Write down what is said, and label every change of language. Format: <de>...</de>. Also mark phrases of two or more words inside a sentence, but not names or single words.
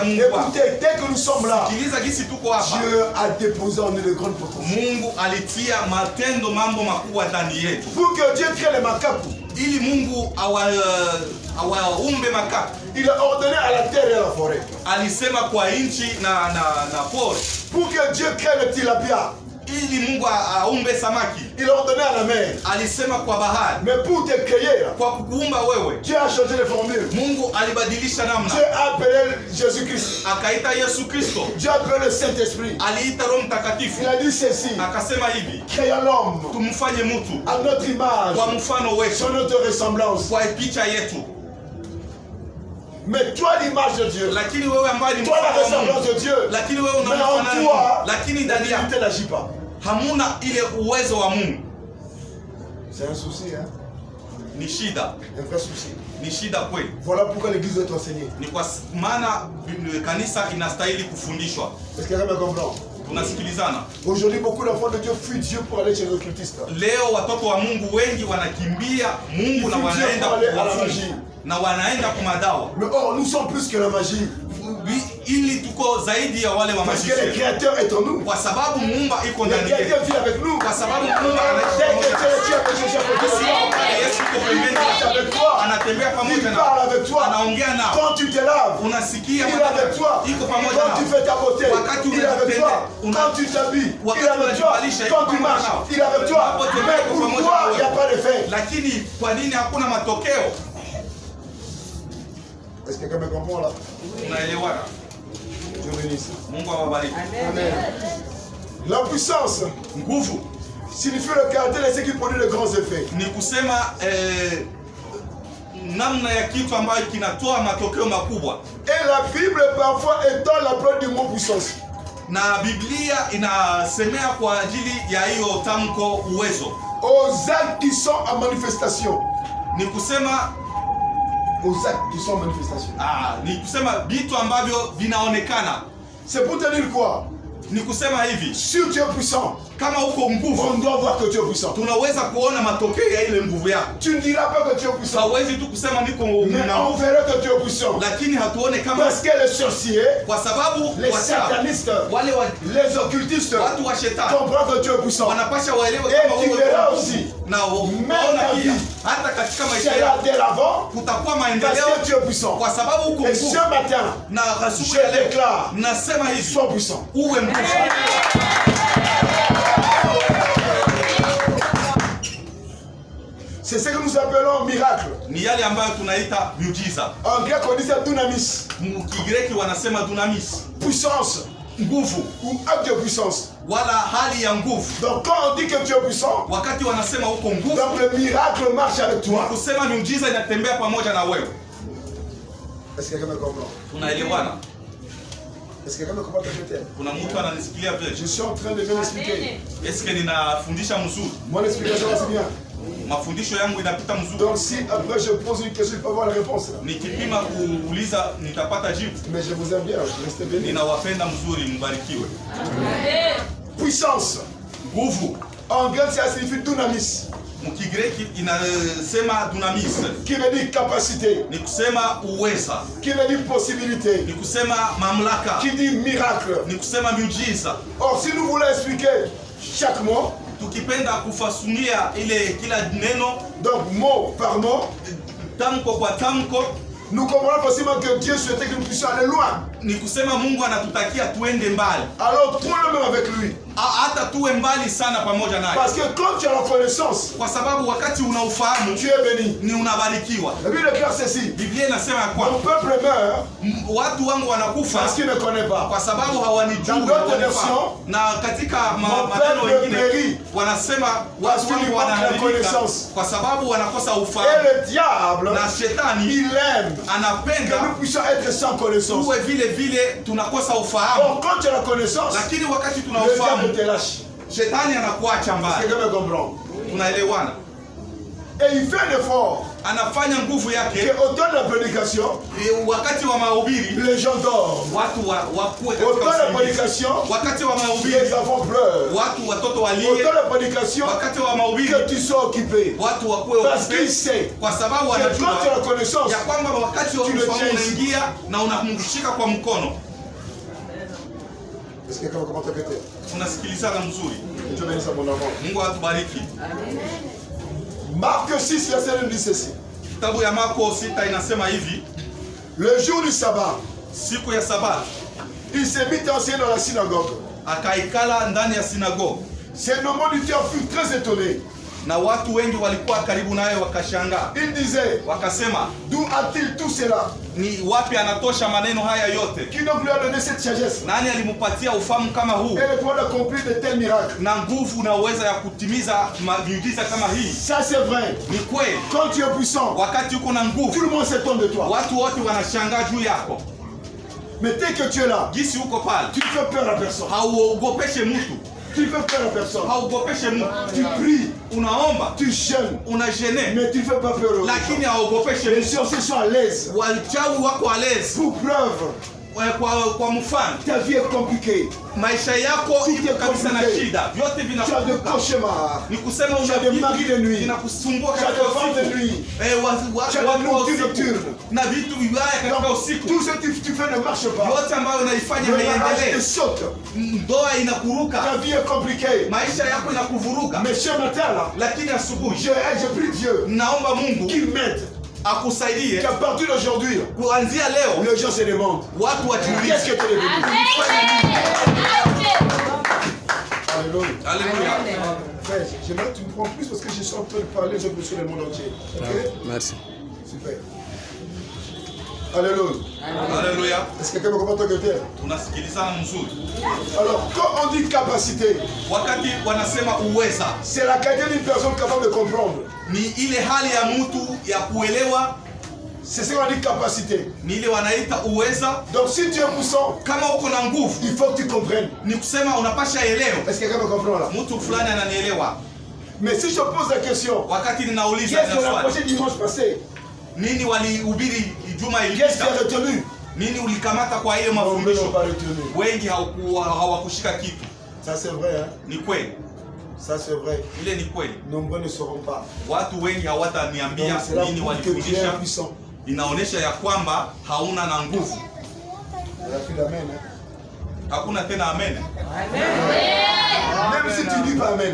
<fr>Écoutez, dès que nous sommes là, Dieu a déposé en nous de grandes potentiels. Pour que Dieu crée les macaques, il a ordonné à la terre et à la forêt. Pour que Dieu crée le tilapia,</fr> <sw>ili Mungu aumbe samaki.</sw> <fr>Il a ordonné à la mer.</fr> <sw>Alisema kwa bahari.</sw> <fr>Mais pour te créer,</fr> <sw>kwa kukuumba wewe,</sw> <fr>Dieu a changé les formules.</fr> <sw>Mungu alibadilisha namna.</sw> <fr>Dieu a appelé Jésus-Christ.</fr> <sw>Akaita Yesu Kristo.</sw> <fr>Dieu a appelé le Saint-Esprit.</fr> <sw>Aliita Roho Mtakatifu.</sw> <fr>Il a dit ceci.</fr> <sw>Akasema hivi.</sw> <fr>Créons l'homme.</fr> <sw>Tumfanye mtu.</sw> <fr>À notre image.</fr> <sw>Kwa mfano wetu.</sw> <fr>Sur notre ressemblance.</fr> <sw>Kwa picha yetu.</sw> <fr>Mais toi l'image de Dieu.</fr> <sw>Lakini wewe ambaye ni</sw> <fr>toi la ressemblance de Dieu.</fr> <sw>Lakini wewe unafanana na lakini ndani yako</sw> <fr>n'agit pas.</fr> <sw>Hamuna ile uwezo wa Mungu.</sw> <fr>C'est un souci, hein?</fr> <sw>Ni shida.</sw> <fr>Un vrai souci.</fr> <sw>Ni shida kweli.</sw> <fr>Voilà pourquoi l'église doit être enseignée.</fr> <sw>Ni kwa maana kanisa inastahili kufundishwa.</sw> <fr>Est-ce que quelqu'un me comprend?</fr> <sw>Tunasikilizana.</sw> <fr>Aujourd'hui beaucoup d'enfants de Dieu fuient Dieu pour aller chez les occultistes.</fr> <sw>Leo watoto wa Mungu wengi wanakimbia Mungu na wanaenda na wanaenda kwa madawa.</sw> <fr>Mais or nous sommes plus que la magie.</fr> <sw>Ili tuko zaidi ya wale wa</sw> <fr>parce que le créateur est en nous.</fr> <sw>Kwa sababu Muumba iko ndani yetu.</sw> <fr>Le créateur vit avec nous.</fr> <sw>Kwa sababu Muumba anaishi</sw> <fr>avec toi.</fr> <sw>Anatembea pamoja nawe. Anaongea nawe.</sw> <fr>Quand tu te laves,</fr> <sw>unasikia</sw> <fr>il est avec toi.</fr> <sw>Iko pamoja nawe.</sw> <fr>Quand tu fais ta beauté, il est avec toi. Quand tu t'habilles, il est avec toi. Quand tu marches, il est avec toi. Mais pourquoi il n'y a pas d'effet?</fr> <sw>Lakini kwa nini hakuna matokeo?</sw> <fr>Est-ce que quelqu'un me comprend là?</fr> <sw>Unaelewana?</sw> <fr>Dieu bénisse.</fr> <sw>Mungu awabariki.</sw> <fr>Amen. La puissance,</fr> <sw>nguvu,</sw> <fr>signifie le caractère de ce qui produit de grands effets.</fr> <sw>Ni kusema namna ya kitu ambayo kinatoa matokeo makubwa.</sw> <fr>Et la Bible parfois étend la preuve du mot puissance.</fr> <sw>Na Biblia inasemea kwa ajili ya hiyo tamko uwezo.</sw> <fr>Aux actes qui sont en manifestation.</fr> <sw>Ni kusema</sw> <fr>aux actes qui sont en manifestation.</fr> <sw>Ni kusema vitu ambavyo vinaonekana.</sw> <fr>C'est pour te dire quoi?</fr> <sw>Ni kusema hivi.</sw> <fr>Si tu es puissant,</fr> <sw>kama uko nguvu,</sw> <fr>on doit voir que tu es puissant.</fr> <sw>Tunaweza kuona matokeo ya ile nguvu yako.</sw> <fr>Tu ne diras pas que tu es puissant.</fr> <sw>Hawezi tu kusema niko</sw> <fr>mais on verra que tu es puissant.</fr> <sw>Lakini hatuone kama</sw> <fr>parce que les sorciers,</fr> <sw>kwa sababu</sw> <fr>les satanistes, les occultistes,</fr> <sw>watu wa shetani</sw> <fr>comprennent que tu es puissant.</fr> <sw>Wanapasha waelewe kama wewe uko aussi. Na unaona pia hata katika maisha</sw> <fr>yako de l'avant,</fr> <sw>kutakuwa maendeleo</sw> <fr>parce que tu es puissant.</fr> <sw>Kwa sababu uko nguvu.</sw> <fr>Et ce matin,</fr> <sw>na</sw> <fr>je déclare,</fr> <sw>nasema hivi,</sw> <fr>sois puissant.</fr> <sw>Uwe nguvu.</sw> <fr>C'est ce que nous appelons miracle.</fr> <sw>Ni yale ambayo tunaita miujiza.</sw> <fr>En grec on dit dunamis.</fr> <sw>Mkigreki wanasema dunamis.</sw> <fr>Puissance,</fr> <sw>nguvu</sw> <fr>ou acte de puissance.</fr> <sw>Wala hali ya nguvu.</sw> <fr>Donc quand on dit que tu es puissant,</fr> <sw>wakati wanasema uko nguvu,</sw> <fr>donc le miracle marche avec toi.</fr> <sw>Kusema miujiza inatembea pamoja na wewe.</sw> <fr>Est-ce que quelqu'un me comprend?</fr> <sw>Tunaelewana?</sw> <fr>Est-ce que quelqu'un me comprend que je t'aime?</fr> <sw>Kuna mtu ananisikia vile?</sw> <fr>Je suis en train de bien expliquer. Est-ce que</fr> <sw>ninafundisha mzuri?</sw> <fr>Mon explication c'est bien.</fr> <sw>Mafundisho yangu inapita mzuri.</sw> <fr>Donc si après je pose une question, je peux avoir la réponse.</fr> <sw>Nikipima kuuliza nitapata jibu.</sw> <fr>Mais je vous aime bien, restez bénis.</fr> <sw>Ninawapenda mzuri, mbarikiwe.</sw> <fr>Puissance.</fr> <sw>Nguvu.</sw> <fr>En grec ça signifie dunamis.</fr> <sw>Mkigreki inasema dunamis.</sw> <fr>Qui veut dire capacité.</fr> <sw>Ni kusema uweza.</sw> <fr>Qui veut dire possibilité.</fr> <sw>Ni kusema mamlaka.</sw> <fr>Qui dit miracle.</fr> <sw>Ni kusema miujiza.</sw> <fr>Or si nous voulons expliquer chaque mot,</fr> <sw>tukipenda kufasulia ile kila neno,</sw> <fr>donc mot par mot,</fr> <sw>tamko kwa tamko,</sw> <fr>nous comprenons facilement que Dieu souhaitait que nous puissions aller loin.</fr> <sw>Ni kusema Mungu anatutakia tuende mbali.</sw> <fr>Alors prends le même avec lui.</fr> <sw>Hata tuwe mbali sana pamoja naye.</sw> <fr>Parce que quand tu as la connaissance,</fr> <sw>kwa sababu wakati unaufahamu,</sw> <fr>tu es béni.</fr> <sw>Ni unabarikiwa.</sw> <fr>La Bible déclare ceci.</fr> <sw>Biblia inasema kwa</sw> <fr>mon peuple meurt,</fr> <sw>watu wangu wanakufa</sw> <fr>parce qu'il ne connaît pas.</fr> <sw>Kwa sababu hawanijui.</sw> <fr>Dans d'autres versions,</fr> <sw>na katika maneno mengine wanasema watu wangu wanaharibika kwa sababu wanakosa ufahamu.</sw> <fr>Et le diable,</fr> <sw>na shetani,</sw> <fr>il aime</fr> <sw>anapenda</sw> <fr>que nous puissions être sans connaissance.</fr> <sw>Tuwe vile tunakosa ufahamu.</sw> <fr>Donc quand tu as la connaissance,</fr> <sw>lakini wakati tuna ufahamu,</sw> <fr>te lâche.</fr> <sw>Shetani anakuacha mbali.</sw> <fr>Est-ce que quelqu'un me comprend?</fr> <sw>Tunaelewana?</sw> <fr>Et il fait l'effort.</fr> <sw>Anafanya nguvu yake.</sw> <fr>Que au temps de la prédication,</fr> <sw>wakati wa mahubiri,</sw> <fr>les gens dorment.</fr> <sw>Watu wakuwe katika usingizi.</sw> <fr>Au temps de la prédication,</fr> <sw>wakati wa mahubiri,</sw> <fr>les enfants pleurent.</fr> <sw>Watoto walie.</sw> <fr>Au temps de la prédication,</fr> <sw>wakati wa mahubiri,</sw> <fr>que tu sois occupé.</fr> <sw>Watu wakuwe</sw> <fr>parce qu'il sait.</fr> <sw>Kwa sababu anajua</sw> <fr>quand tu as la connaissance,</fr> <sw>ya kwamba wakati wa ufahamu unaingia na unamshika kwa mkono.</sw> <fr>Est-ce que quelqu'un comment t'inquiéter?</fr> <sw>Unasikilizana mzuri.</sw> <fr>Dieu bénisse mon amour.</fr> <sw>Mungu atubariki.</sw> <fr>Marc 6 verset 1 dit ceci.</fr> <sw>Kitabu ya Marko 6 inasema hivi.</sw> <fr>Le jour du sabbat,</fr> <sw>siku ya sabato,</sw> <fr>il s'est mis à enseigner dans la synagogue.</fr> <sw>Akaikala ndani ya sinagogue.</sw> <fr>Ces non-moniteurs furent très étonnés.</fr> <sw>Na watu wengi walikuwa karibu naye wakashangaa.</sw> <fr>Il disait,</fr> <sw>wakasema,</sw> <fr>d'où a-t-il tout cela?</fr> <sw>Ni wapi anatosha maneno haya yote?</sw> <fr>Qui donc lui a donné cette sagesse?</fr> <sw>Nani alimupatia ufahamu kama huu?</sw> <fr>Et le pouvoir d'accomplir de tels miracles.</fr> <sw>Na nguvu na uwezo ya kutimiza miujiza kama hii.</sw> <fr>Ça c'est vrai.</fr> <sw>Ni kweli.</sw> <fr>Quand tu es puissant,</fr> <sw>wakati uko na nguvu,</sw> <fr>tout le monde s'étonne de toi.</fr> <sw>Watu wote wanashangaa juu yako.</sw> <fr>Mais dès que tu es là,</fr> <sw>gisi uko pale,</sw> <fr>tu ne fais peur à personne.</fr> <sw>Hauogopeshe mtu.</sw> <fr>Tu ne fais peur à personne.</fr> <sw>Hauogopeshe mtu.</sw> <fr>Tu pries,</fr> <sw>unaomba,</sw> <fr>tu jeûnes,</fr> <sw>unagene,</sw> <fr>mais tu ne fais pas peur aux gens.</fr> <sw>Lakini hauogopeshe mtu.</sw> <fr>Les sorciers sont à l'aise.</fr> <sw>Wachawi wako</sw> <fr>à l'aise. Pour preuve,</fr> <sw>kwa mfano,</sw> <fr>ta vie est compliquée.</fr> <sw>Maisha yako iko kabisa na shida. Vyote vinakuwa.</sw> <fr>Tu as des cauchemars.</fr> <sw>Ni kusema</sw> <fr>una des maris de nuit.</fr> <sw>Vinakusumbua katika usiku.</sw> <fr>Tu as des femmes de nuit.</fr> <sw>Watu nocturne. Na vitu vibaya katika usiku.</sw> <fr>Tout ce que tu fais ne marche pas.</fr> <sw>Yote ambayo unaifanya haiendelee.</sw> <fr>Saute.</fr> <sw>Ndoa inakuruka.</sw> <fr>Ta vie est compliquée.</fr> <sw>Maisha yako inakuvuruga.</sw> <fr>Mais ce matin là,</fr> <sw>lakini asubuhi,</sw> <fr>je prie Dieu.</fr> <sw>Naomba Mungu</sw> <fr>qu'il m'aide.</fr> <sw>Akusaidie.</sw> <fr>Qu'à partir d'aujourd'hui,</fr> <sw>kuanzia leo,</sw> <fr>les gens se demandent,</fr> <sw>watu wajiulize,</sw> <fr>qu'est-ce que tu es devenu? Alléluia. Alléluia. Frère, j'aimerais que tu me prends plus parce que je suis en train de parler, je me suis le monde entier. Okay? Merci. Super. Alléluia. Alléluia. Est-ce que quelqu'un me comprend ton côté?</fr> <sw>Unasikilizana mzuri.</sw> <fr>Alors, quand on dit capacité,</fr> <sw>wakati wanasema uweza,</sw> <fr>c'est la qualité d'une personne capable de comprendre.</fr> <sw>Ni ile hali ya mtu ya kuelewa.</sw> <fr>C'est ce qu'on dit capacité.</fr> <sw>Ni ile wanaita uweza.</sw> <fr>Donc si tu es puissant,</fr> <sw>kama uko na nguvu,</sw> <fr>il faut que tu comprennes.</fr> <sw>Ni kusema unapasha elewa.</sw> <fr>Est-ce que quelqu'un me comprend là?</fr> <sw>Mtu fulani ananielewa.</sw> <fr>Mais si je pose la question,</fr> <sw>wakati ninauliza</sw> <fr>qu'est-ce qu'on a approché dimanche passé?</fr> <sw>Nini walihubiri juma ilipita?</sw> <fr>Qu'est-ce qui a retenu?</fr> <sw>Nini ulikamata kwa ile mafundisho? Wengi hawakushika kitu.</sw> <fr>Ça c'est vrai hein?</fr> <sw>Ni kweli.</sw> <fr>Ça c'est vrai.</fr> <sw>Ile ni kweli.</sw> <fr>Nombreux ne sauront pas.</fr> <sw>Watu wengi hawataniambia nini walifundisha. Inaonesha ya kwamba hauna na nguvu. Hakuna tena amen.</sw> <fr>Même si tu dis pas amen.</fr>